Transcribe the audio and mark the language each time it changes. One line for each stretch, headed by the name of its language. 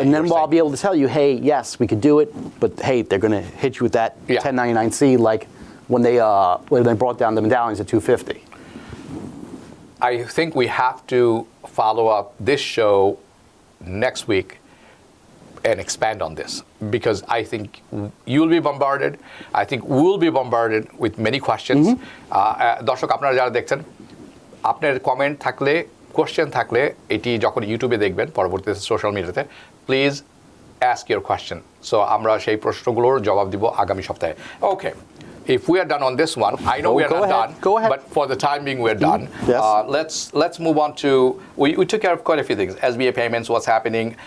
English: And then I'll be able to tell you, hey, yes, we could do it, but hey, they're going to hit you with that 1099-C, like when they brought down the medallions at $250. I think we have to follow up this show next week and expand on this, because I think you'll be bombarded. I think we'll be bombarded with many questions.
Bangla: দর্শক আপনারা যারা দেখছেন, আপনার comment থাকলে, question থাকলে, এটি যখন ইউটিউবে দেখবেন, পরবর্তীতে সোশ্যাল মিডিয়াতে,
English: Please ask your question.
Bangla: So আমরা সেই প্রশ্নগুলোর জবাব দিব আগামী সপ্তাহে.
English: Okay. If we are done on this one, I know we are not done. Go ahead. But for the time being, we're done. Yes. Let's move on to. We took care of quite a few things. SBA payments, what's happening.